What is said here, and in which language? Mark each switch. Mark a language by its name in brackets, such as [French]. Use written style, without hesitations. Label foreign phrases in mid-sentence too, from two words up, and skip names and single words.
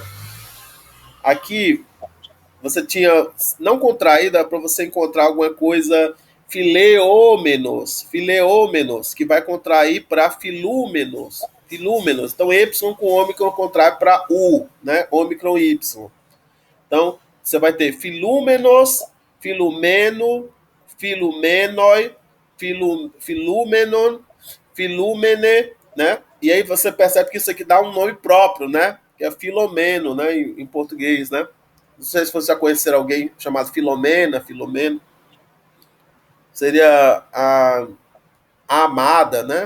[Portuguese] Aqui, você tinha não contraída para você encontrar alguma coisa fileômenos, que vai contrair para filúmenos. Então, Y com ômicron contrai para U, né? Ômicron Y. Então, você vai ter [Greek] φιλούμενος, φιλουμένῳ, φιλούμενοι, φιλούμενον, φιλουμένη, [Portuguese] né? E aí você percebe que isso aqui dá um nome próprio, né? que é Filomeno, né, em português, né? Não sei se vocês já conheceram alguém chamado Filomena, Filomeno. Seria a amada, né?